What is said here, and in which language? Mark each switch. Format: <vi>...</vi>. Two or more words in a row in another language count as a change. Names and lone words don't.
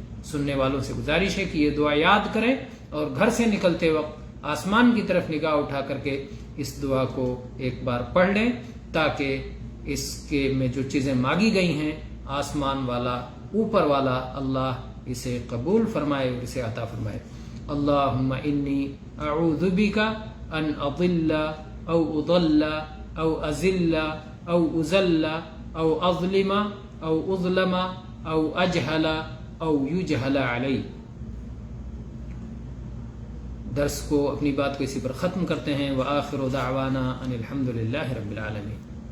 <ur>سننے والوں سے گزارش ہے کہ یہ دعا یاد کریں اور گھر سے نکلتے وقت آسمان کی طرف نگاہ اٹھا کر کے اس دعا کو ایک بار پڑھ لیں، تاکہ اس کے میں جو چیزیں مانگی گئی ہیں آسمان والا، اوپر والا اللہ اسے قبول فرمائے اور اسے عطا فرمائے۔</ur> <ar>اللہم انی اعوذ بک ان اضل او اضل او ازل او ازل او اظلم او اظلم او اجہل او یجہل علی۔</ar> <ur>درس کو، اپنی بات کو اسی پر ختم کرتے ہیں۔</ur> <ar>وآخر دعوانا ان الحمد للہ رب العالمین۔</ar>